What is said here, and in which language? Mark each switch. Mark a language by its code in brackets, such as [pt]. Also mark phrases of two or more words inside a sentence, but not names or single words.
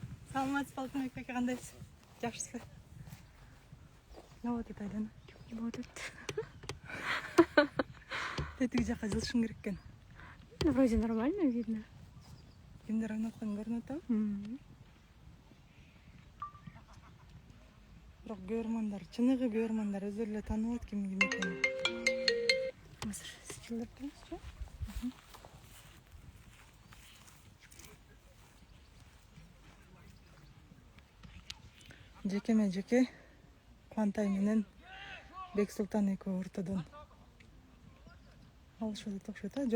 [ky] Саламатсыз Алтынбек ака, кандайсыз? Жакшысызбы? Не болуп атат Айлана? Не болуп Тетиги жакка жылышың керек экен. [ru] Ну, вроде нормально видно. [ky] Кимдер ойноткон көрүнүп атабы? Бирок көрөрмандар, чыныгы көрөрмандар өзүлөрү эле тааныбайт ким экенин. Азыр сичилдеп турмузчу? Жекеме жеке Кубантай менен Бексултан экөө ортодон алышып атат окшойт, а?